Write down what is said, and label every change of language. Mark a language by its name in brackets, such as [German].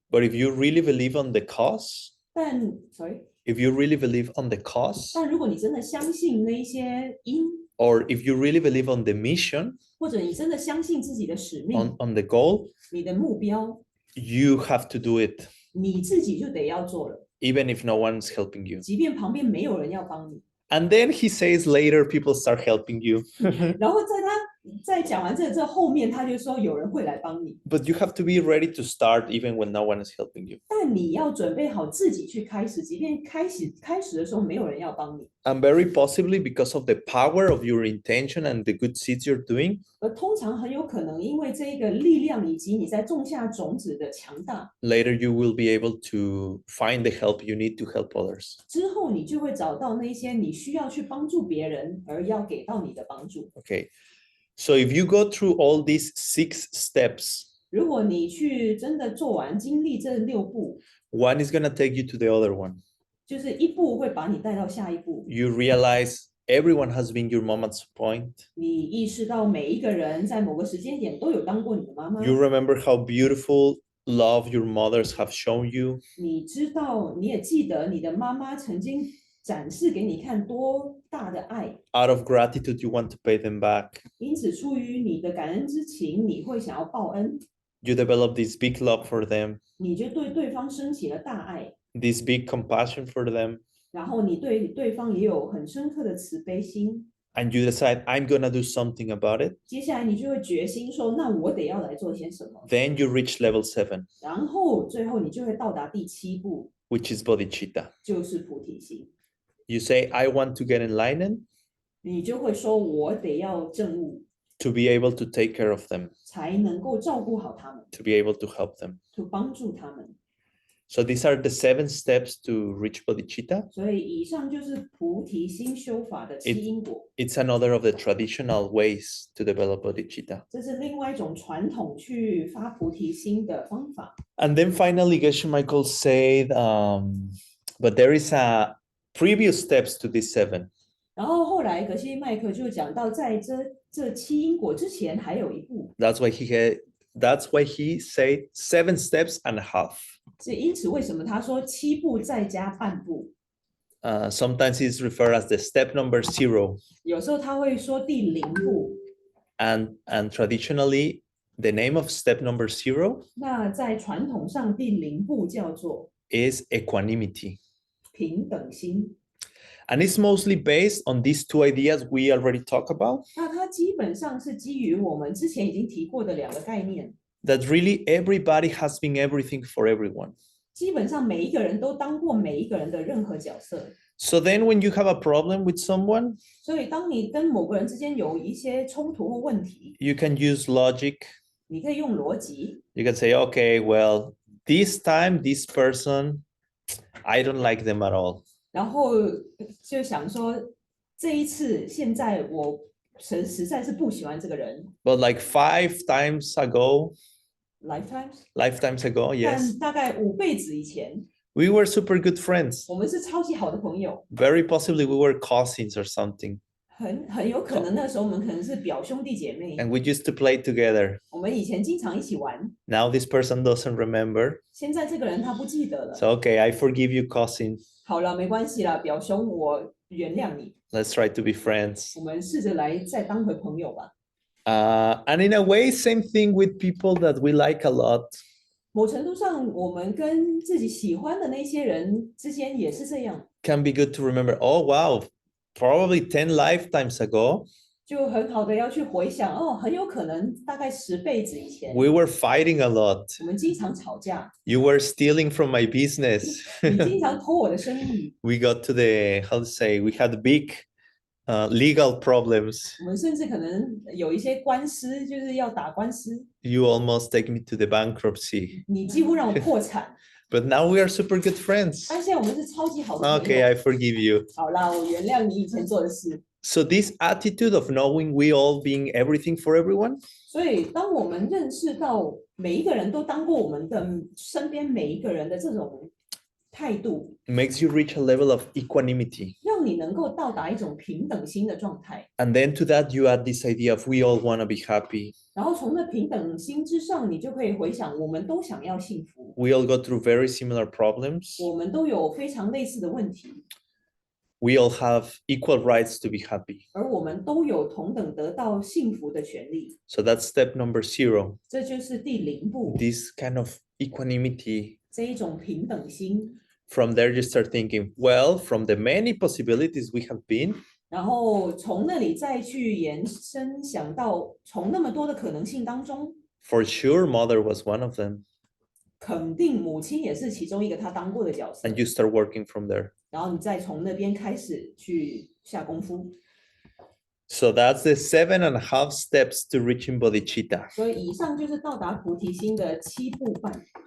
[English] but if you really believe on the cause, [Chinese] 但 [English] if you really believe on the cause, [Chinese] 但如果你真的相信那一些因， [English] or if you really believe on the mission, [Chinese] 或者你真的相信自己的使命、 [English] on the goal, [Chinese] 你的目标， [English] you have to do it, [Chinese] 你自己就得要做了， [English] even if no one's helping you. [Chinese] 即便旁边没有人要帮你。 [English] And then he says later people start helping you. [Chinese] 然后在讲完这后面，他就说有人会来帮你， [English] But you have to be ready to start even when no one is helping you. [Chinese] 但你要准备好自己去开始，即便开始的时候没有人要帮你。 [English] And very possibly because of the power of your intention and the good seeds you're doing, [Chinese] 而通常很有可能因为这个力量以及你在种下种子的强大， [English] later you will be able to find the help you need to help others. [Chinese] 之后你就会找到那些你需要去帮助别人而要给到你的帮助。 [English] Okay. So if you go through all these 6 steps, [Chinese] 如果你去真的做完经历这6步， [English] one is going to take you to the other one. [Chinese] 就是一步会把你带到下一步。 [English] You realize everyone has been your mom at some point. [Chinese] 你意识到每一个人在某个时间点都有当过你的妈妈， [English] You remember how beautiful love your mothers have shown you. [Chinese] 你知道，你也记得你的妈妈曾经展示给你看多大的爱， [English] Out of gratitude, you want to pay them back. [Chinese] 因此出于你的感恩之情，你会想要报恩， [English] You develop this big love for them, [Chinese] 你就对对方升起了大爱， [English] this big compassion for them, [Chinese] 然后你对对方也有很深刻的慈悲心。 [English] and you decide, I'm going to do something about it. [Chinese] 接下来你就会决心说，那我得要来做些什么。 [English] Then you reach level 7, [Chinese] 然后最后你就会到达第7步， [English] which is bodhicitta. [Chinese] 就是菩提心。 [English] You say, I want to get enlightened [Chinese] 你就会说，我得要证悟， [English] to be able to take care of them, [Chinese] 才能够照顾好他们， [English] to be able to help them. [Chinese] 去帮助他们。 [English] So these are the 7 steps to reach bodhicitta. [Chinese] 所以以上就是菩提心修法的七因果， [English] It's another of the traditional ways to develop bodhicitta. [Chinese] 这是另外一种传统去发菩提心的方法。 [English] And then finally, Geshe Michael said, but there is a previous steps to these 7. [Chinese] 然后后来格西麦克就讲到，在这七因果之前还有一步， [English] That's why he said 7 steps and a half. [Chinese] 是因此为什么他说七步再加半步？ [English] Sometimes it's referred as the step number 0. [Chinese] 有时候他会说第零步。 [English] And traditionally, the name of step number 0 [Chinese] 那在传统上，第零步叫做 [English] is equanimity. [Chinese] 平等心。 [English] And it's mostly based on these 2 ideas we already talked about, [Chinese] 那它基本上是基于我们之前已经提过的2个概念。 [English] that really everybody has been everything for everyone. [Chinese] 基本上每一个人都当过每一个人的任何角色。 [English] So then when you have a problem with someone, [Chinese] 所以当你跟某个人之间有一些冲突或问题， [English] you can use logic. [Chinese] 你可以用逻辑， [English] You can say, okay, well, this time, this person, I don't like them at all. [Chinese] 然后就想说这一次现在我实在是不喜欢这个人。 [English] But like 5 times ago, lifetimes ago, yes, [Chinese] 但大概5辈子以前， [English] we were super good friends. [Chinese] 我们是超级好的朋友， [English] Very possibly we were cousins or something. [Chinese] 很有可能那时候我们可能是表兄弟姐妹， [English] And we used to play together. [Chinese] 我们以前经常一起玩。 [English] Now this person doesn't remember. [Chinese] 现在这个人他不记得了。 [English] So, okay, I forgive you, cousin. [Chinese] 好了，没关系啦，表兄，我原谅你。 [English] Let's try to be friends. [Chinese] 我们试着来再当回朋友吧。 [English] And in a way, same thing with people that we like a lot. [Chinese] 某程度上，我们跟自己喜欢的那些人之间也是这样， [English] Can be good to remember. Oh, wow, probably 10 lifetimes ago, [Chinese] 就很好的要去回想哦，很有可能大概10辈子以前， [English] we were fighting a lot. [Chinese] 我们经常吵架， [English] You were stealing from my business. [Chinese] 你经常偷我的生意， [English] We got to the, how to say, we had big legal problems. [Chinese] 我们甚至可能有一些官司，就是要打官司， [English] You almost take me to the bankruptcy. [Chinese] 你几乎让我破产。 [English] But now we are super good friends. [Chinese] 但现在我们是超级好的朋友。 [English] Okay, I forgive you. [Chinese] 好啦，我原谅你以前做的事。 [English] So this attitude of knowing we all being everything for everyone, [Chinese] 所以，当我们认识到每一个人都当过我们的身边每一个人的这种态度， [English] makes you reach a level of equanimity. [Chinese] 让你能够到达一种平等心的状态。 [English] And then to that, you add this idea of we all want to be happy. [Chinese] 然后从那平等心之上，你就可以回想，我们都想要幸福， [English] We all go through very similar problems. [Chinese] 我们都有非常类似的问题， [English] We all have equal rights to be happy. [Chinese] 而我们都有同等得到幸福的权利。 [English] So that's step number 0. [Chinese] 这就是第0步， [English] This kind of equanimity. [Chinese] 这一种平等心。 [English] From there, you start thinking, well, from the many possibilities we have been, [Chinese] 然后从那里再去延伸，想到从那么多的可能性当中， [English] for sure, mother was one of them. [Chinese] 肯定母亲也是其中一个他当过的角色。 [English] And you start working from there. [Chinese] 然后你再从那边开始去下功夫。 [English] So that's the 7.5 steps to reaching bodhicitta. [Chinese] 所以以上就是到达菩提心的7步半。